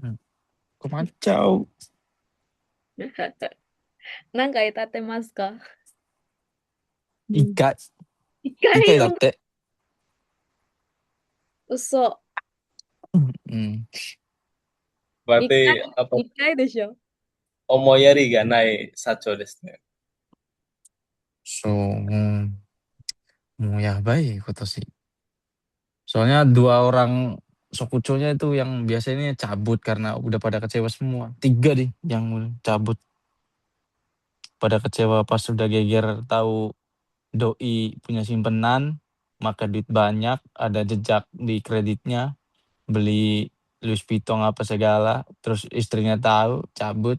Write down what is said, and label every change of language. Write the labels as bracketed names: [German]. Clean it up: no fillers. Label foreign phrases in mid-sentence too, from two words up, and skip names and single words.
[Japanese] 困っちゃう。何回立てますか？うん。一回、一一回回もだって。嘘。うん。一回、 [Indonesian] berarti apa [Japanese] 一回でしょ。思いやりがない社長ですね。そう、もうやばい今年。 [Indonesian] Soalnya 2 orang Sokuconya itu yang biasanya cabut karena udah pada kecewa semua. 3 deh yang cabut pada kecewa pas sudah geger tahu doi punya simpenan, maka duit banyak, ada jejak di kreditnya, beli Louis Vuitton apa segala, terus istrinya tahu, cabut.